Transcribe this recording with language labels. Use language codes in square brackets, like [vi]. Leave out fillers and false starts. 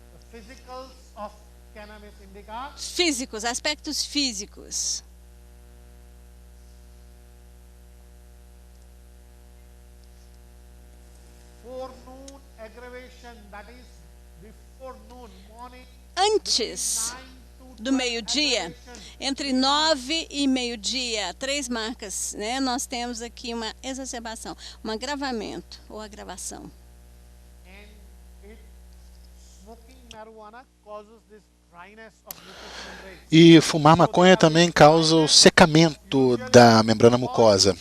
[en] The physicals of cannabis indica [pt] Físicos, aspectos físicos. [en] forenoon aggravation, that is before noon, morning [pt] Antes [en] 9 to [pt] do meio-dia, entre 9 e meio-dia, 3 marcas, né? Nós temos aqui uma exacerbação, um agravamento ou agravação. [en] and it smoking marijuana causes this dryness of mucous membrane. [pt] E fumar maconha também causa o secamento da membrana mucosa.